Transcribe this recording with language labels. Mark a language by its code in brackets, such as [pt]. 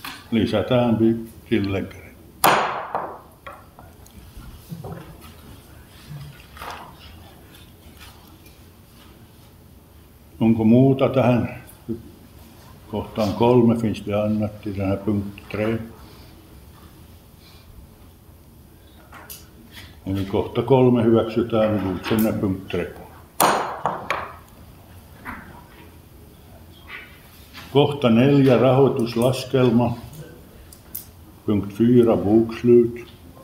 [fi] Lisätään tillägget. Onko muuta tähän kohtaan 3? [sv] Finns det annat till den här punkt 3? [fi] Eli kohta 3 hyväksytään [sv] godkänna punkt 3. [fi] Kohta 4 rahoituslaskelma. [sv] Punkt 4 bokslut.